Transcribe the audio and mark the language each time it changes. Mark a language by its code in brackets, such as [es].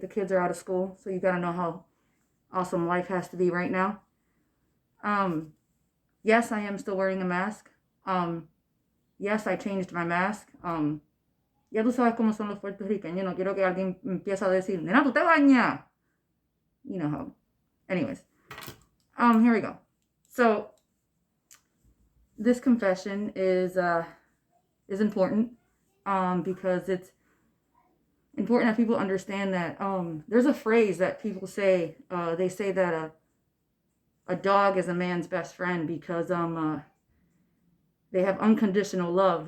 [en] The kids are out of school, so you gotta know how awesome life has to be right now. Yes, I am still wearing a mask. Yes, I changed my mask. [es] Ya tú sabes cómo son los puertorriqueños. No quiero que alguien empiece a decir, nena, tú te bañas. [en] You know how. Anyways, here we go. So this confession is important because it's important that people understand that there's a phrase that people say. They say that a dog is a man's best friend because they have unconditional love.